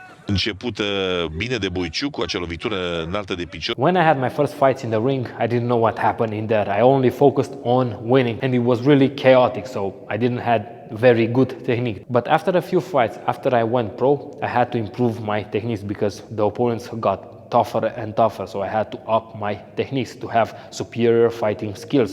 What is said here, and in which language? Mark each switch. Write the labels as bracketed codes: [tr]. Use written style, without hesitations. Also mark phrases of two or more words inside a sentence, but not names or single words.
[ro] început bine de Boiciu cu acea lovitură înaltă de picior. [en] When I had my first fights in the ring, I didn't know what happened in there. I only focused on winning, and it was really chaotic, so I didn't had very good technique. But after a few fights, after I went pro, I had to improve my techniques because the opponents got tougher and tougher, so I had to up my techniques to have superior fighting skills.